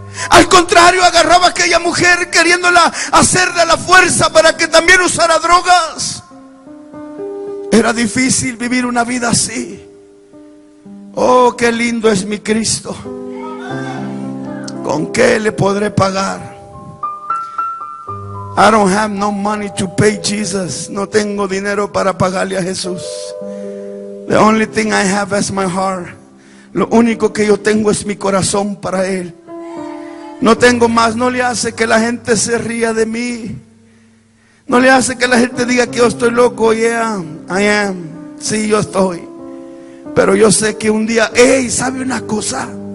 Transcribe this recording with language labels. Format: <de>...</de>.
<es>Al contrario, agarraba a aquella mujer queriéndola hacer de la fuerza para que también usara drogas. Era difícil vivir una vida así. Oh, qué lindo es mi Cristo. ¿Con qué le podré pagar?</es> <en>I don't have no money to pay Jesus.</en> <es>No tengo dinero para pagarle a Jesús.</es> <en>The only thing I have is my heart.</en> <es>Lo único que yo tengo es mi corazón para Él. No tengo más. No le hace que la gente se ría de mí. No le hace que la gente diga que yo estoy loco.</es> <en>Yeah, I am.</en> <es>Sí, yo estoy. Pero yo sé que un día, ¿sabe una cosa?</es>